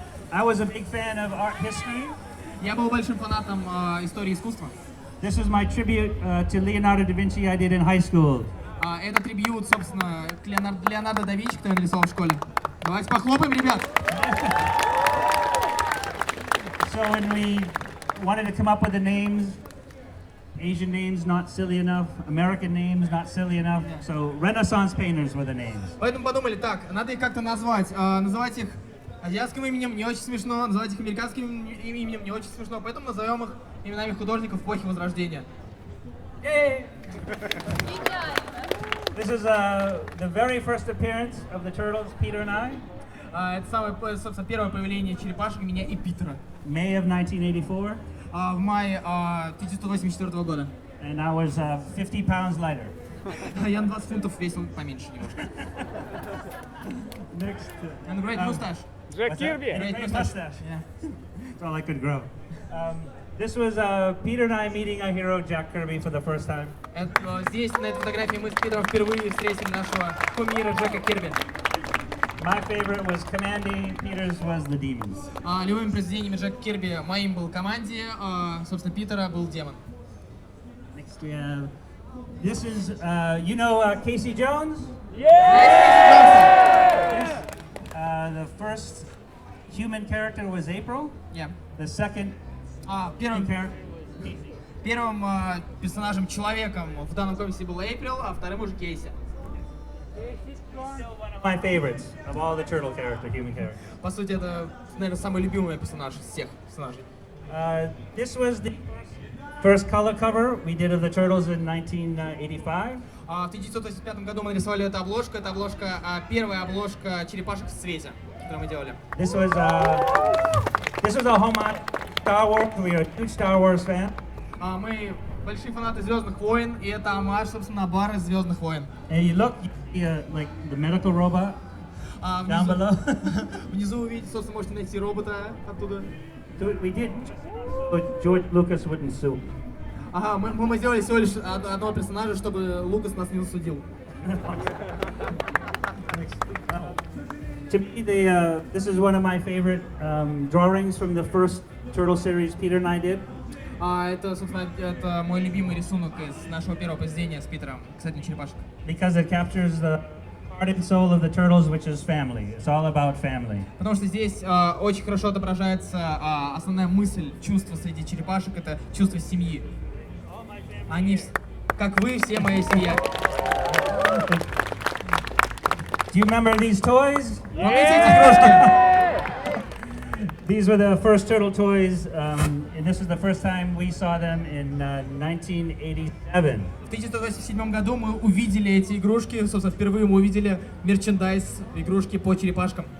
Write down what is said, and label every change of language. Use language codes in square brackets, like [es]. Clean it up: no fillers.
[en] I was a big fan of art history. [ru] Я был большим фанатом истории искусства. [en] This was my tribute to Leonardo da Vinci I did in high school. [ru] Это трибьют, собственно, к Леонардо да Винчи, который нарисовал в школе. Давайте похлопаем, ребят. [en] So when we wanted to come up with the names, Asian names not silly enough, American names not silly enough, so Renaissance painters were the names. [ru] Поэтому подумали, так, надо их как-то назвать. Называть их азиатским именем не очень смешно, называть их американским именем не очень смешно, поэтому назовем их именами художников эпохи Возрождения. [en] This is the very first appearance of the Turtles, Peter and I, [ru] Это самое, собственно, первое появление черепашек, меня и Питера. [en] May of 1984, [ru] В мае 1984 года. [en] and I was 50 pounds lighter. [ru] Я на 20 фунтов весил поменьше немножко. [en] Next. And great mustache. [ru] Джек [en] What's that? [ru] Кирби. [en] Great Great mustache. mustache. Yeah. That's all I could grow. This was Peter and I meeting our hero Jack Kirby for the first time. [ru] Здесь, на этой фотографии, мы с Питером впервые встретили нашего кумира Джека Кирби. [en] My favorite was Commandy, Peter's was the Demons. [ru] Любыми произведениями Джека Кирби моим был Команди, собственно, Питера был Демон. [en] Next we have, this is, you know Casey Jones? Yeah! The first human character was April. Yeah. The second [ru] Первым [en] character was Casey. [ru] Первым персонажем-человеком в данном комиксе был Эйприл, а вторым уже Кейси. [en] Still one of my favorites of all the turtle character, human characters. [ru] По сути, это, наверное, самый любимый персонаж из всех персонажей. [en] This was the first color cover we did of the Turtles in 1985. [ru] В 1985 году мы нарисовали эту обложку. Это обложка, первая обложка черепашек в цвете, которую мы делали. [en] This was a homage to Star Wars. We are a huge Star Wars fan. [ru] Мы большие фанаты Звездных войн, и это омаж, собственно, на бар из Звездных войн. [en] And you look, you see, like the medical robot down below. [ru] Внизу вы видите, собственно, можете найти робота оттуда. [en] So we did, but George Lucas wouldn't sue. [ru] Ага, мы сделали всего лишь одного персонажа, чтобы Лукас нас не засудил. [en] To me, this is one of my favorite drawings from the first Turtle series Peter and I did. [ru] Это, собственно, это мой любимый рисунок из нашего первого произведения с Питером, кстати, черепашек. [en] Because it captures the heart and soul of the Turtles, which is family. It's all about family. [ru] Потому что здесь очень хорошо отображается основная мысль, чувство среди черепашек, это чувство семьи. Они, как вы, все моя семья. [en] Do you remember these toys? [ru] Помните эти игрушки? [en] These were the first turtle toys, and this was the first time we saw them in 1987. [ru] В 1987 году мы увидели эти игрушки, собственно, впервые мы увидели мерчендайз, игрушки по черепашкам.